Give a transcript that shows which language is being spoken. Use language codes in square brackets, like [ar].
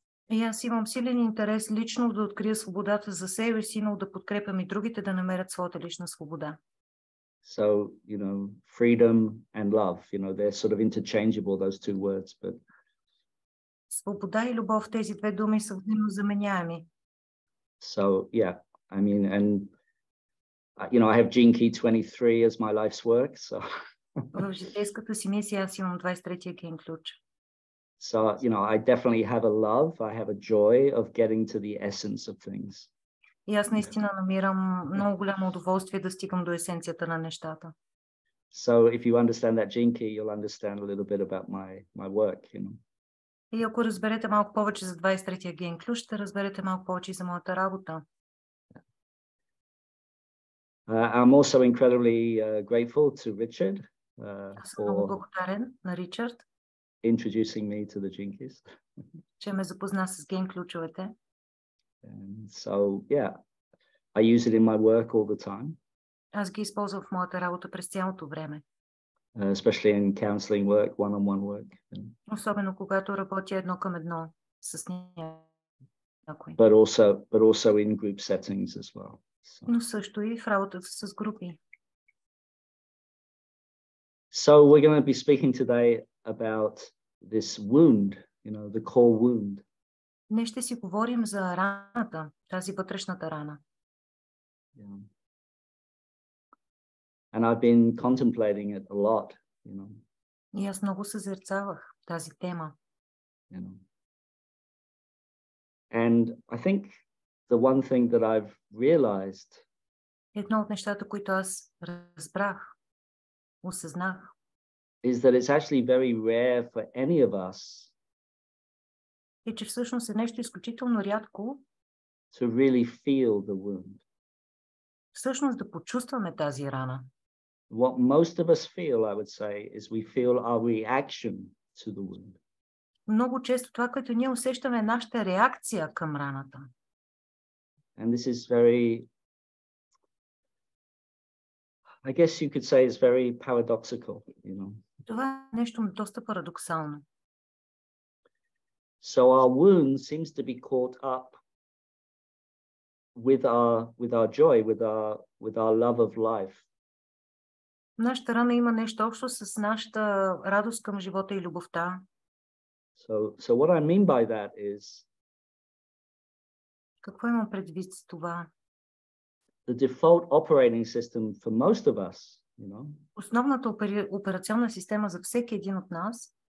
[bg] И аз имам силен интерес лично да открия свободата за себе си, но да подкрепям и другите да намерят своята лична свобода. [en] So, you know, freedom and love, you know, they're sort of interchangeable, those two words, but [bg] Свобода и любов, тези две думи са взаимозаменяеми. [en] So, yeah, I mean, and you know, I have Gene Key 23 as my life's work, so. [bg] В житейската си мисия аз имам 23-я Ген Ключ. [en] So, you know, I definitely have a love, I have a joy of getting to the essence of things. [bg] И аз наистина намирам много голямо удоволствие да стигам до есенцията на нещата. [en] So if you understand that gene key, you'll understand a little bit about my work, you know. [bg] И ако разберете малко повече за 23-я ген ключ, ще разберете малко повече и за моята работа. [en] I'm also incredibly grateful to Richard [bg] Аз съм много [en] for [bg] благодарен на Ричард, [en] introducing me to the gene keys. [bg] че ме запозна с ген ключовете. [en] And so, yeah, I use it in my work all the time. [bg] Аз ги използвам в моята работа през цялото време. [en] Especially in counseling work, one-on-one work. [bg] Особено когато работя едно към едно с някой. [en] But also in group settings as well. So. [bg] Но също и в работата с групи. [en] So we're going to be speaking today about this wound, you know, the core wound. [bg] Днес ще си говорим за раната, тази вътрешната рана. [en] Yeah. And I've been contemplating it a lot, you know. И аз много съзерцавах тази тема. You know. And I think the one thing that I've realized [bg] Едно от нещата, които аз разбрах, осъзнах, [en] is that it's actually very rare for any of us [bg] е, че всъщност е нещо изключително рядко [en] to really feel the wound. [bg] всъщност да почувстваме тази рана. [en] What most of us feel, I would say, is we feel our reaction to the wound. [bg] Много често това, което ние усещаме, е нашата реакция към раната. [en] And this is very, I guess you could say it's very paradoxical, you know. [bg] Това е нещо доста парадоксално. [en] So our wound seems to be caught up with our joy, with our love of life. [bg] Нашата рана има нещо общо с нашата радост към живота и любовта. [en] So what I mean by that is [bg] Какво имам предвид с това? [en] the default operating system for most of us, you know, [bg] Основната операционна система за всеки един от нас